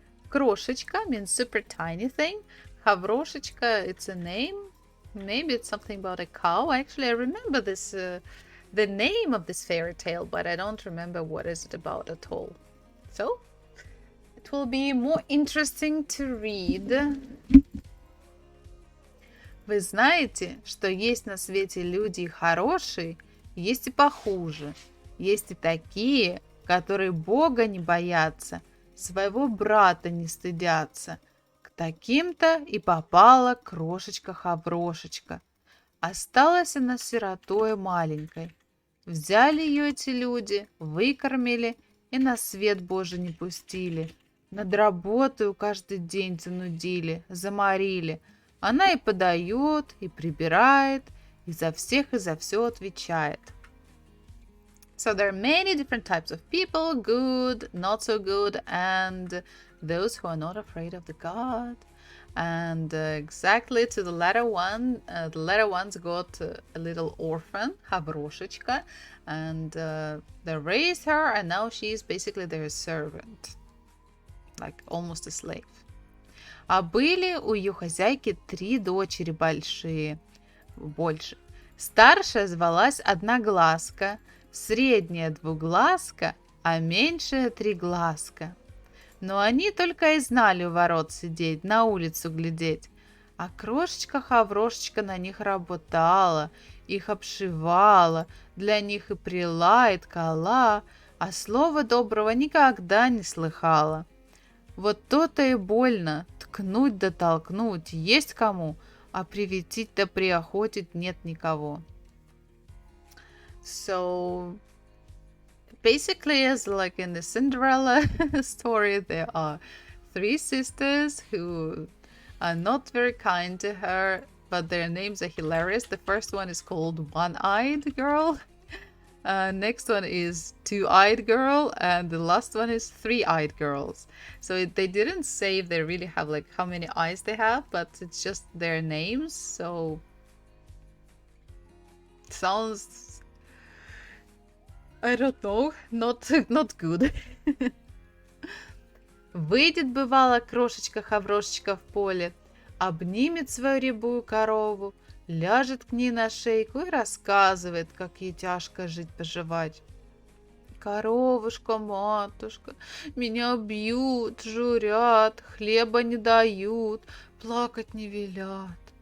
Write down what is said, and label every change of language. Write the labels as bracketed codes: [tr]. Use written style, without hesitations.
[en] Крошечка means super tiny thing. Хаврошечка, it's a name. Maybe it's something about a cow. Actually, I remember this, the name of this fairy tale, but I don't remember what is it about at all. So, it will be more interesting to read. [ru] Вы знаете, что есть на свете люди хорошие, есть и похуже. Есть и такие, которые Бога не боятся, своего брата не стыдятся. К таким-то и попала крошечка-хаврошечка. Осталась она сиротой маленькой. Взяли ее эти люди, выкормили и на свет Божий не пустили. Над работою каждый день занудили, заморили. Она и подает, и прибирает, и за всех и за все отвечает. [en] So there are many different types of people, good, not so good, and those who are not afraid of the God. And exactly to the latter one, the latter ones got a little orphan, Havroshechka, and they raised her, and now she is basically their servant, like almost a slave. [ru] А были у ее хозяйки 3 дочери больше. Старшая звалась Одноглазка, средняя Двуглазка, а меньшая Триглазка. Но они только и знали у ворот сидеть, на улицу глядеть. А крошечка-хаврошечка на них работала, их обшивала, для них и прила, и ткала, а слова доброго никогда не слыхала. Вот то-то и больно, ткнуть да толкнуть есть кому, а приветить да приохотить нет никого. [en] So basically, as like in the Cinderella story, there are 3 sisters who are not very kind to her, but their names are hilarious. The first one is called One-Eyed Girl. Next one is Two-Eyed Girl, and the last one is Three-Eyed Girls. So they didn't say if they really have like how many eyes they have, but it's just their names. So sounds, I don't know, not good. [ru] Выйдет, бывало, крошечка-хаврошечка в поле, обнимет свою рябую корову, ляжет к ней на шейку и рассказывает, как ей тяжко жить-поживать. Коровушка, матушка, меня бьют, журят, хлеба не дают, плакать не велят.